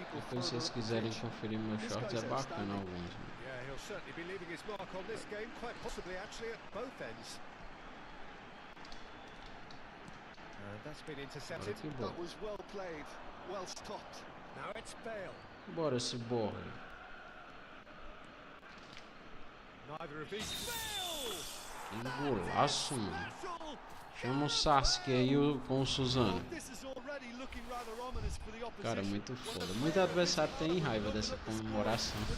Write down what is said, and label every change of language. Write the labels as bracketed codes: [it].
[pt] Depois se vocês quiserem conferir meus shorts, é bacana alguns. [en] That's been intercepted. [pt] Que bom. [en] That was well played, well stopped. Now it's Bale. [pt] Bora esse borre. [en] Neither of these. Bale! [pt] Que golaço, mano. Chama o Sasuke aí com o Suzano. [en] This is already looking rather ominous for the opposition. [pt] Cara, muito foda. Muito adversário tem raiva dessa comemoração.